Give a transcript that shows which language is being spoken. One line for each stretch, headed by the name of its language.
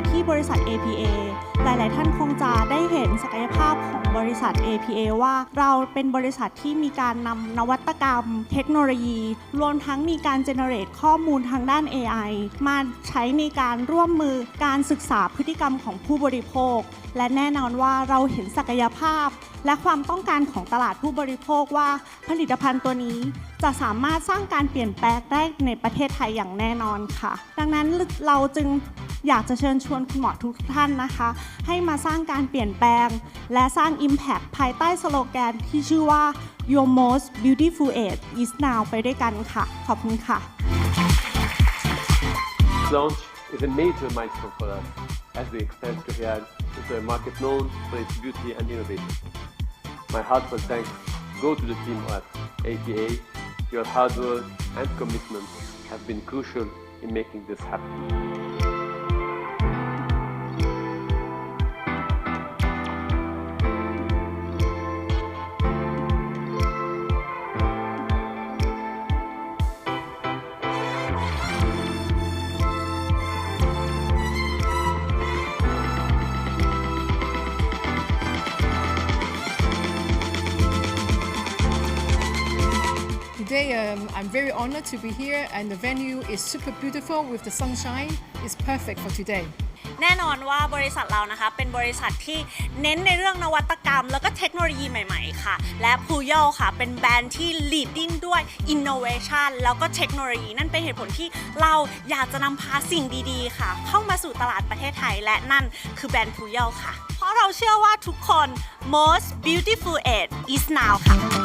Thai: บริษัท APA หลายๆท่านคงจะได้เห็นศักยภาพของบริษัท APA ว่าเราเป็นบริษัทที่มีการนำนวัตกรรมเทคโนโลยีรวมทั้งมีการเจเนเรตข้อมูลทางด้าน AI มาใช้ในการร่วมมือการศึกษาพฤติกรรมของผู้บริโภคและแน่นอนว่าเราเห็นศักยภาพและความต้องการของตลาดผู้บริโภคว่าผลิตภัณฑ์ตัวนี้จะสามารถสร้างการเปลี่ยนแปลงได้ในประเทศไทยอย่างแน่นอนค่ะดังนั้นเราจึง อยากจะเชิญชวนคุณหมอทุกท่านนะคะให้มาสร้างการเปลี่ยนแปลงและสร้าง Impact ภายใต้สโลแกนที่ชื่อว่า
English: Your most beautiful age is now
Thai: ไปด้วยกันค่ะขอบคุณค่ะ
English: Launch is a major milestone for us as we expand Pluryal into a market known for its beauty and innovation. My heartfelt thanks go to the team at APA. Your hard work and commitment have been crucial in making this happen. Today, I'm very honored to be here, and the venue is super beautiful with the sunshine. It's perfect for today.
Thai: แน่นอนว่าบริษัทเรานะคะเป็นบริษัทที่เน้นในเรื่องนวัตกรรมแล้วก็เทคโนโลยีใหม่ๆค่ะและ Pluryal ค่ะเป็นแบรนด์ที่ leading ด้วย innovation แล้วก็เทคโนโลยีนั่นเป็นเหตุผลที่เราอยากจะนำพาสิ่งดีๆค่ะเข้ามาสู่ตลาดประเทศไทยและนั่นคือแบรนด์ Pluryal ค่ะเพราะเราเชื่อว่าทุกคน
English: most beautiful age is now
Thai: ค่ะ